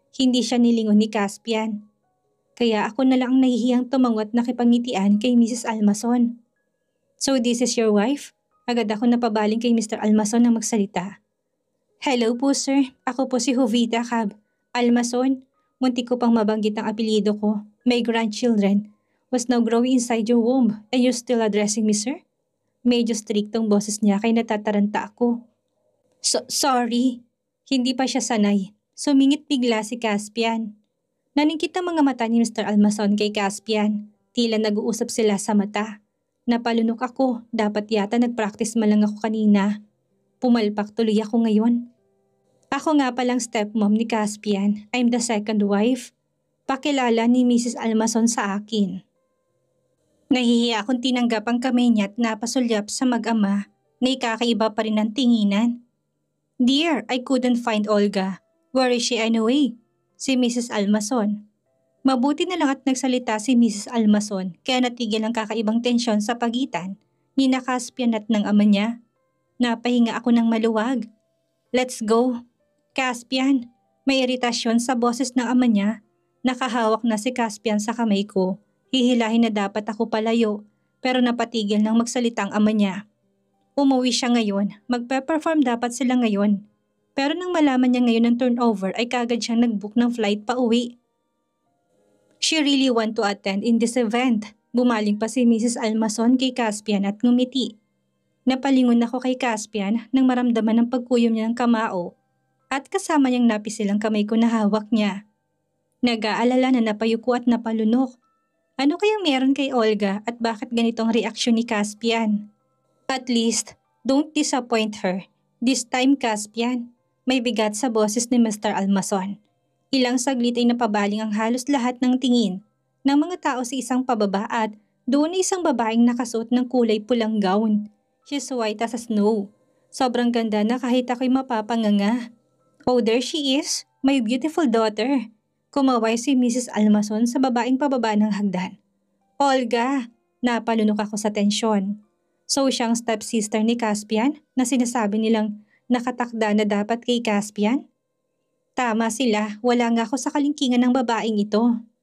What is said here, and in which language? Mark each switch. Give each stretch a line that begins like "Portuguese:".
Filipino: Hindi siya nilingon ni Caspian. Kaya ako na lang ang nahihiyang tumangot na kipangitian kay Mrs. Almason.
English: So this is your wife?
Filipino: Agad ako napabaling kay Mr. Almason na magsalita. Hello po sir, ako po si Jovita Cab. Almason, muntik ko pang mabanggit ang apelyido ko.
English: My grandchildren was now growing inside your womb and you're still addressing me sir?
Filipino: Medyo striktong boses niya kay natataranta ako. Sorry, hindi pa siya sanay. Sumingit bigla si Caspian. Naningkit ang mga mata ni Mr. Almason kay Caspian. Tila nag-uusap sila sa mata. Napalunok ako, dapat yata nag-practice man lang ako kanina. Pumalpak tuloy ako ngayon. Ako nga palang stepmom ni Caspian.
English: I'm the second wife.
Filipino: Pakilala ni Mrs. Almason sa akin. Nahihiya akong tinanggap ang kamay niya at napasulyap sa mag-ama na ikakaiba pa rin ang tinginan.
English: Dear, I couldn't find Olga. Where is she anyway?
Filipino: Si Mrs. Almason. Mabuti na lang at nagsalita si Mrs. Almason kaya natigil ang kakaibang tensyon sa pagitan ni Caspian at ng ama niya. Napahinga ako ng maluwag.
English: Let's go.
Filipino: Caspian, may iritasyon sa boses ng ama niya. Nakahawak na si Caspian sa kamay ko. Hihilahin na dapat ako palayo pero napatigil nang magsalita ang ama niya. Umuwi siya ngayon. Magpe-perform dapat sila ngayon. Pero nang malaman niya ngayon ng turnover ay kagad siyang nag-book ng flight pa uwi.
English: She really want to attend in this event.
Filipino: Bumaling pa si Mrs. Almason kay Caspian at ngumiti. Napalingon ako kay Caspian nang maramdaman ng pagkuyom niya ng kamao at kasama niyang napisilang kamay ko na hawak niya. Nag-aalala na napayuko at napalunok. Ano kayang meron kay Olga at bakit ganitong reaksyon ni Caspian?
English: At least, don't disappoint her. This time, Caspian.
Filipino: May bigat sa boses ni Mr. Almason. Ilang saglit ay napabaling ang halos lahat ng tingin ng mga tao sa isang pababa at doon ay isang babaeng nakasuot ng kulay pulang gown.
English: She's white as snow.
Filipino: Sobrang ganda na kahit ako'y mapapanganga.
English: Oh, there she is, my beautiful daughter.
Filipino: Kumaway si Mrs. Almason sa babaeng pababa ng hagdan. Olga! Napalunok ako sa tensyon. So siyang stepsister ni Caspian na sinasabi nilang nakatakda na dapat kay Caspian? Tama sila, wala nga ako sa kalingkingan ng babaeng ito.